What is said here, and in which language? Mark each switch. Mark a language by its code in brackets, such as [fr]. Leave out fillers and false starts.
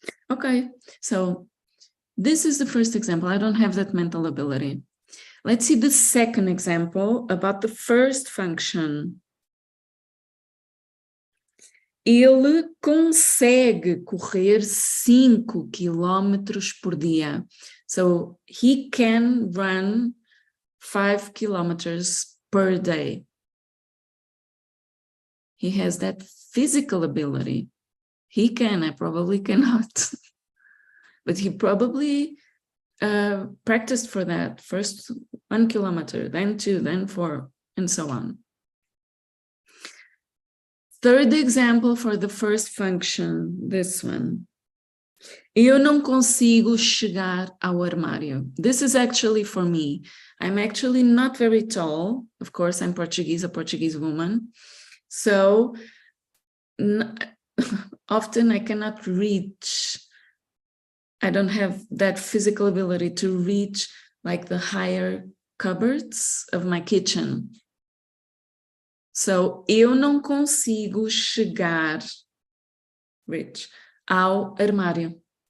[en] Okay, so this is the first example. I don't have that mental ability. Let's see the second example about the first function. [pt] Ele consegue correr 5 quilômetros por dia. [en] So he can run 5 kilometers per day. He has that physical ability. He can, I probably cannot. but he probably practiced for that. First 1 kilometer, then 2, then 4, and so on. Third example for the first function, this one. [pt] Eu não consigo chegar ao armário. [en] This is actually for me. I'm actually not very tall. Of course, I'm Portuguese, a Portuguese woman. So often I cannot reach. I don't have that physical ability to reach like the higher cupboards of my kitchen. [pt] So, eu não consigo chegar, [en] reach, [pt] ao armário.